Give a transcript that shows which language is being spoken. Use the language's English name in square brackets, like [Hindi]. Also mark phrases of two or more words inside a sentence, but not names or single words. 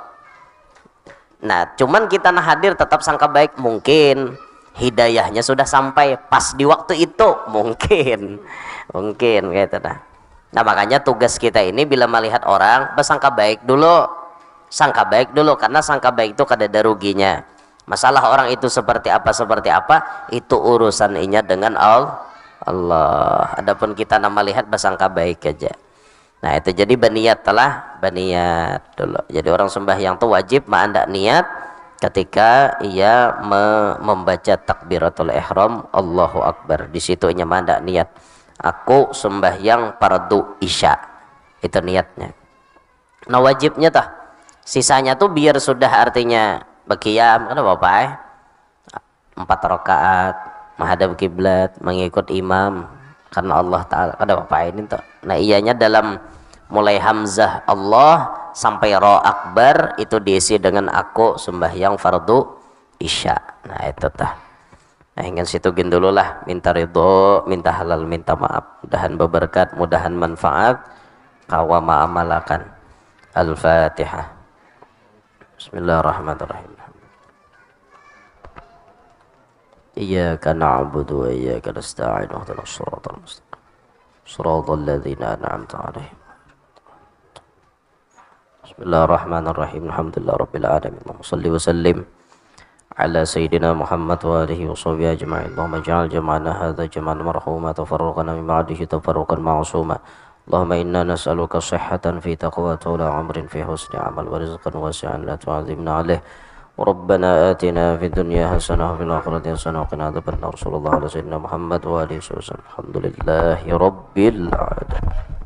[Banjar] Nah, cuman kita nah hadir tetap sangka baik mungkin hidayahnya sudah sampai pas di waktu itu mungkin gitu nah. Nah, makanya tugas kita ini bila melihat orang bersangka baik dulu, karena sangka baik itu kada ada ruginya. Masalah orang itu seperti apa itu urusan inya dengan Allah. Adapun kita nama lihat bersangka baik aja. Nah, itu jadi beniat dulu. Jadi orang sembahyang itu wajib anda niat ketika ia membaca [Arabic] تكبيرة الإحرام الله أكبر. [Banjar] Di situ ia anda niat aku sembahyang fardu isya. Itu niatnya. Nah, wajibnya tah. Sisanya tuh biar sudah artinya berqiyam kan Bapak 4 rakaat menghadap kiblat mengikut imam karena Allah Ta'ala kada Bapak ini tuh. Nah, ianya dalam mulai hamzah Allah sampai ra akbar itu diisi dengan aku sembahyang fardu isya. Nah, itu tah. Nah, ingin situ gin dulu lah, minta ridho, minta halal, minta maaf, mudahan berberkat, mudahan manfaat, kawa ma'amalakan. Al-Fatihah. [Arabic] بسم الله الرحمن الرحيم. إياك نعبد وإياك نستعين اهدنا الصراط المستقيم. صراط الذين أنعمت عليهم. بسم الله الرحمن الرحيم. الحمد لله رب العالمين. صل وسلم على سيدنا محمد وآله وصحبه أجمعين. اللهم اجعل جمعنا هذا جمعا مرحوما تفرقنا من بعده تفرقا معصوما. اللهم إنا نسألك صحة في تقوى طول عمر في حسن عمل ورزقا واسعا لا تعذبنا عليه. ربنا آتنا في الدنيا حسنة وفي الآخرة حسنة وقنا عذاب النار. صلى الله على سيدنا محمد وآله وسلم. الحمد لله رب العالمين.